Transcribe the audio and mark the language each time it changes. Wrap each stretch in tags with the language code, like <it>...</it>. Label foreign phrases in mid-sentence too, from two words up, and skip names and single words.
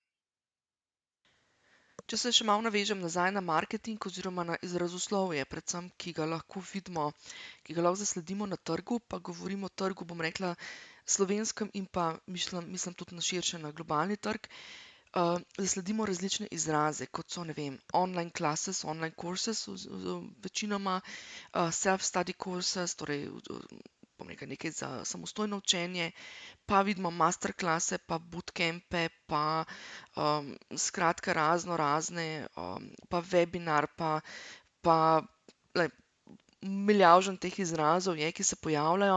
<sl>Če se še malo navežem nazaj na marketing oziroma na izrazoslovje, predvsem, ki ga lahko vidimo, ki ga lahko zasledimo na trgu, pa govorimo o trgu, bom rekla, slovenskem in pa mislim tudi na širše, na globalni trg, zasledimo različne izraze, kot so, ne vem,</sl> <en>online classes, online courses, večinoma self-study courses,</en> <sl>torej bom rekel, nekaj za samostojno učenje, pa vidimo masterklase, pa bootcampe, pa skratka razne, pa webinar, pa milijavžen teh izrazov je, ki se pojavljajo.</sl>